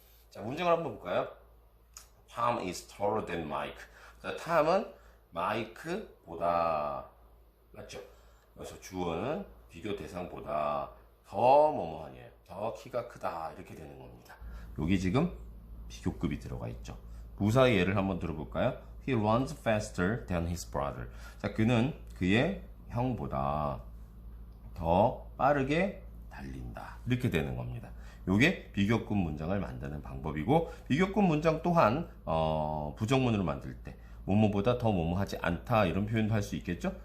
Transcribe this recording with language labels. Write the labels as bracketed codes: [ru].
[ko] 자, 문장을 한번 볼까요? [en] Tom is taller than Mike. [ko] 자, Tom은 마이크보다 맞죠? 그래서 주어는 비교 대상보다 더 뭐뭐하니에요. 더 키가 크다 이렇게 되는 겁니다. 여기 지금 비교급이 들어가 있죠. 부사의 예를 한번 들어볼까요? [en] He runs faster than his brother. [ko] 자, 그는 그의 형보다 더 빠르게 달린다. 이렇게 되는 겁니다. 요게 비교급 문장을 만드는 방법이고, 비교급 문장 또한 부정문으로 만들 때 뭐뭐보다 더 뭐뭐하지 않다 이런 표현도 할 수 있겠죠.